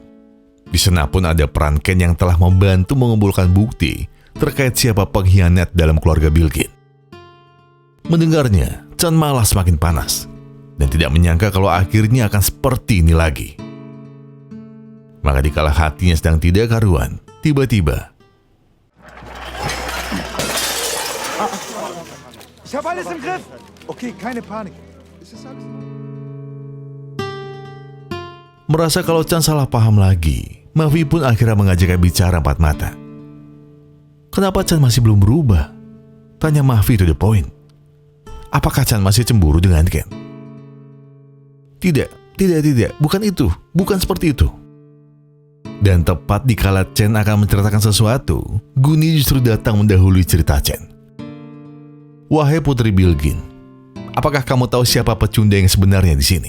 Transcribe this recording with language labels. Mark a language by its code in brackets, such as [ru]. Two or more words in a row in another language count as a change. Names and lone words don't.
[id] Di sana pun ada peran Ken yang telah membantu mengumpulkan bukti terkait siapa pengkhianat dalam keluarga Bilgin. Mendengarnya, Chan malah semakin panas dan tidak menyangka kalau akhirnya akan seperti ini lagi. Maka dikala hatinya sedang tidak karuan, tiba-tiba [de] Ich habe alles im Griff. Okay, keine Panik. Es ist alles. [id] merasa kalau Chan salah paham lagi, Mafi pun akhirnya mengajaknya bicara empat mata. Kenapa Chan masih belum berubah? Tanya Mafi [en] to the point. [id] Apakah Chan masih cemburu dengan Ken? Tidak, bukan itu, bukan seperti itu. Dan tepat dikala Chen akan menceritakan sesuatu, Guni justru datang mendahului cerita Chen. Wahai Putri Bilgin, apakah kamu tahu siapa pecundang yang sebenarnya di sini?